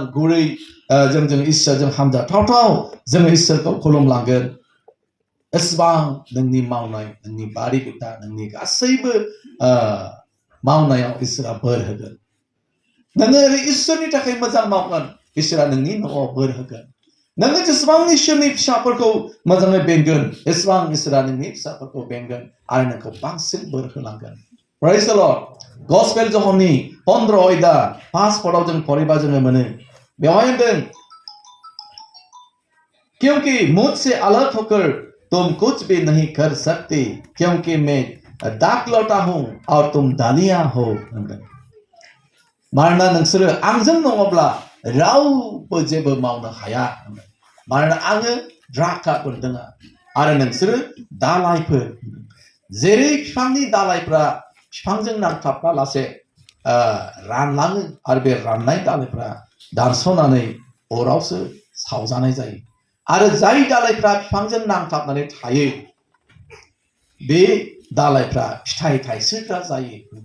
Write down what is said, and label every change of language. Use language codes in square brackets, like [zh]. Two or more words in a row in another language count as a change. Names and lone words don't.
[brx] गुरै जों इसोरजों हामजाथावथाव जोङो इसोरखौ खुलुमलांगोन एसेबां नोंनि मावनाय नोंनि बारि बिथा नोंनि गासैबो मावनायाव इसोरा बोर होगोन नोङो इसोरनि थाखाय मोजां मावगोन इसोरा नोंनि न'आव बोर होगोन नोङो जेसेबां इसोरनि फिसाफोरखौ मोजाङै बेंगोन एसेबां इसोरा नोंनि फिसाफोरखौ बेंगोन आरो नोंखौ बांसिन बोर होलांगोन [en] Praise the Lord. [brx] गसपेल जहननि 15 अयदा 5 पदाव जों फरायबा जोङो मोनो बेवहाय होनदों [hi] क्योंकि मुझसे अलग होकर तुम कुछ भी नहीं कर सकते क्योंकि मैं दाख लौटा हूं और तुम दालिया हो [brx] मानोना नोंसोरो आंजों नङाब्ला रावबो जेबो मावनो हाया मानोना आङो द्राखा बोन्दोङा आरो नोंसोरो दालायफोर जेरै बिफांनि दालायफ्रा बिफांजों नांथाबना लासे रानलाङो आरो बे राननाय दालायफ्रा दानस'नानै अरावसो सावजानाय जायो आरो जाय दालायफ्रा बिफांजों नांथाबनानै थायो बे दालायफ्रा फिथाइ थाइसोग्रा जायो